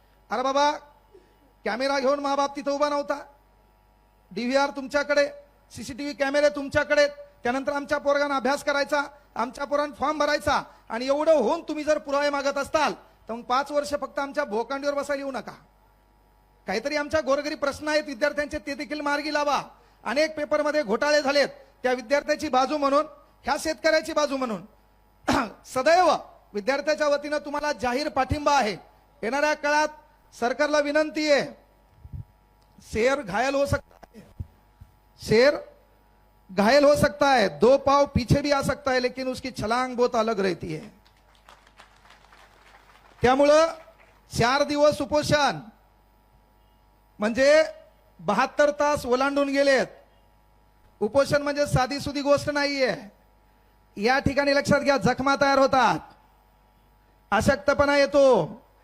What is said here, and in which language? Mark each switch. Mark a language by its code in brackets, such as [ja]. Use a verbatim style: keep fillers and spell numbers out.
[mr] अरे बाबा, कॅमेरा घेऊन माबाप तिथं उभा नव्हता. डी व्ही आर तुमच्याकडे, सी सी टी व्ही कॅमेरे तुमच्याकडे, त्यानंतर आमच्या पोरांना अभ्यास करायचा, आमच्या पोरांना फॉर्म भरायचा, आणि एवढं होऊन तुम्ही जर पुरावे मागत असताल तर मग पाच वर्ष फक्त आमच्या भोकांडीवर बसायला येऊ नका. काहीतरी आमच्या गोरगरीब प्रश्न आहेत विद्यार्थ्यांचे, ते देखील मार्गी लावा. अनेक पेपरमध्ये घोटाळे झालेत. त्या विद्यार्थ्याची बाजू म्हणून, ह्या शेतकऱ्याची बाजू म्हणून सदैव विद्यार्थ्याच्या वतीनं तुम्हाला जाहीर पाठिंबा आहे. येणाऱ्या काळात सरकारला विनंती आहे, [hi] शेर घायल हो सकता है, शेर घायल हो सकता है, दो पाव पीछे भी आ सकता है, लेकिन उसकी छलांग बहुत अलग रहती है. [mr] त्यामुळं चार दिवस उपोषण म्हणजे बहात्तर तास ओलांडून गेलेत. उपोषण म्हणजे साधी सुधी गोष्ट नाहीये. या ठिकाणी लक्षात घ्या, जखमा तयार होतात, अशक्तपणा येतो.